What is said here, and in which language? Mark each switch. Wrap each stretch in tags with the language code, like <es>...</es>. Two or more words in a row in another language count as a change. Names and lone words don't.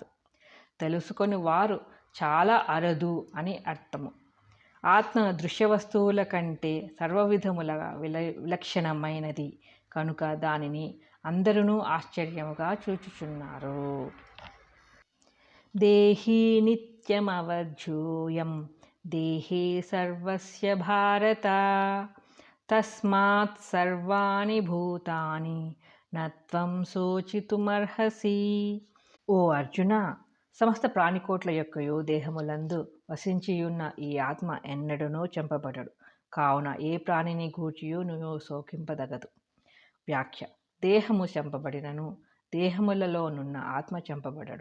<te>తెలుసుకొని వారు చాలా అరదు అని అర్థము. ఆత్మ దృశ్య వస్తువుల కంటే సర్వవిధముల విలక్షణమైనది కనుక దానిని అందరూ ఆశ్చర్యముగా చూచుచున్నారు.</te> <sa>దేహీ నిత్యమవధ్యూయం దేహే సర్వస్య భారత తస్మాత్ సర్వాణి భూతాని నత్వం శోచితుమర్హసి.</sa> <te>ఓ అర్జున, సమస్త ప్రాణికోట్ల యొక్కయు దేహములందు వసించియున్న ఈ ఆత్మ ఎన్నడనూ చంపబడడు. కావున ఏ ప్రాణిని గూర్చియు నువ్వు శోకింపదగదు. వ్యాఖ్య: దేహము చంపబడినను దేహములలోనున్న ఆత్మ చంపబడడు.</te>